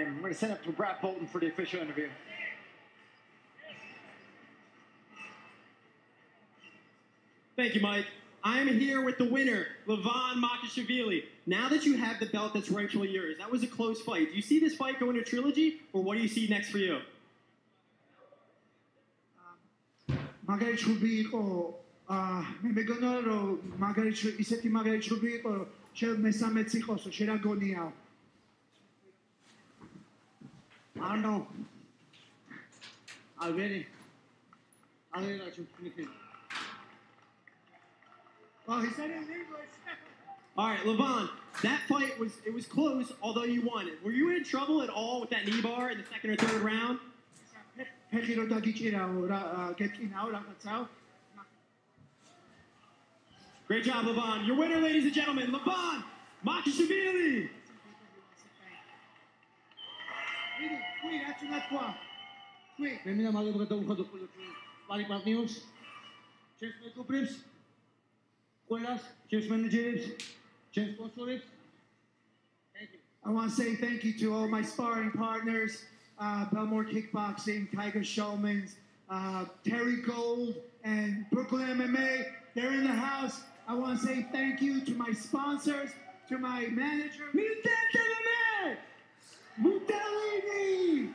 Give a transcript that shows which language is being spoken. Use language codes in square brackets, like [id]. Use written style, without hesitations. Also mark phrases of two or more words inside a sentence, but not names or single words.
[en] We're going to send up to Brad Bolton for the official interview. Thank you, Mike. I'm here with the winner, Levan Makashvili. Now that you have the belt that's rightfully yours, that was a close fight. Do you see this fight going to trilogy, or what do you see next for you? [ka] მაგარი იყო მე მეგონა რომ ისეთი მაგარი ჩუბი იყო შენ მესამეც იყოსო შენ რა გონიაო ანუ ალვერი რა ჩუბი [en] Oh, he said it in English. All right, Levan, that fight was close, although you won it. Were you in trouble at all with that knee bar in the second or third round? [ka] ფეხი რო დაგიჭირაო რა გეტკინაო რაღაცაო [en] Great job, Levan. Your winner, ladies and gentlemen, Levan Makashvili. [ka] Qui რა თქმა თქვა Qui მე მინდა მადლობა გადავუხადო ყველაფერს პარი პარტნიორს ჩემს მეკობრებს ყველას ჩემს მენეჯერებს ჩემს სპონსორებს [en] Thank you. I want to say thank you to all my sparring partners, Belmore Kickboxing, Tiger Showman's, Terry Gold, and Brooklyn MMA. They're in the house. I want to say thank you to my sponsors, to my manager, Mutellini!